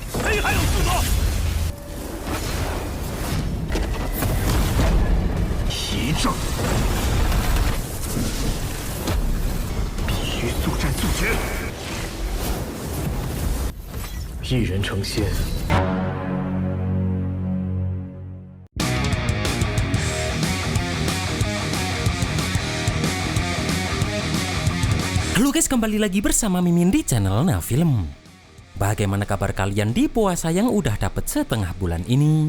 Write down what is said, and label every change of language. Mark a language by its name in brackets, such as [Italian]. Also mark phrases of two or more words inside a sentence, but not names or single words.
[Chinese] 谁还有资格？提正，必须速战速决。一人成仙。 [Indonesian] Halo guys, kembali lagi bersama Mimin di channel Nafilm. Bagaimana kabar kalian di puasa yang udah dapet setengah bulan ini?